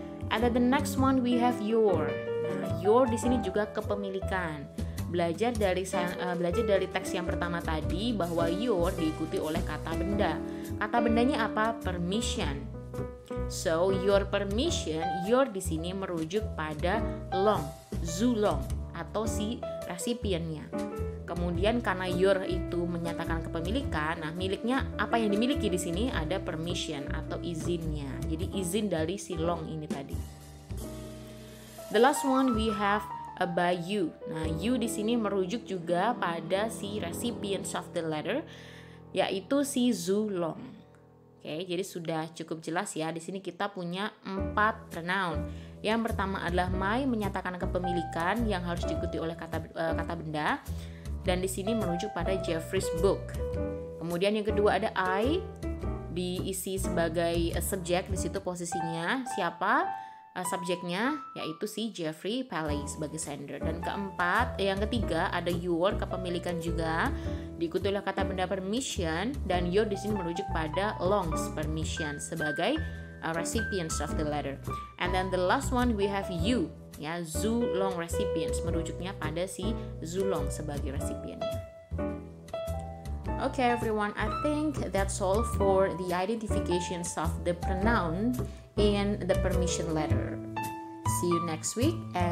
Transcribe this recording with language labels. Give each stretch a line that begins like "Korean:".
English: And then the next one we have your.
Indonesian: Nah, your di sini juga kepemilikan. Belajar dari teks yang pertama tadi bahwa your diikuti oleh kata benda. Kata bendanya apa? Permission.
English: So your permission,
Indonesian: your di sini merujuk pada Long, Zulong atau si resipiennya. Kemudian karena your itu menyatakan kepemilikan, nah miliknya apa yang dimiliki di sini ada permission atau izinnya. Jadi izin dari si Long ini tadi.
English: The last one we have by you.
Indonesian: Nah, you di sini merujuk juga pada si
English: recipients of the letter,
Indonesian: yaitu si Zulong. Oke, jadi sudah cukup jelas ya. Di sini kita punya 4 pronoun. Yang pertama adalah my, menyatakan kepemilikan yang harus diikuti oleh kata benda. Dan di sini merujuk pada Jeffrey's book. Kemudian yang kedua ada I, diisi sebagai subjek, di situ posisinya siapa subjeknya, yaitu si Jeffrey Paley sebagai sender. Dan yang ketiga ada your, kepemilikan juga, diikuti oleh kata benda permission, dan your di sini merujuk pada Long's permission sebagai
English: recipients of the letter. And then the last one we have you, ya, Zulong recipients,
Indonesian: merujuknya pada si Zulong sebagai resipiennya.
English: Okay everyone, I think that's all for the identifications of the pronoun in the permission letter. See you next week and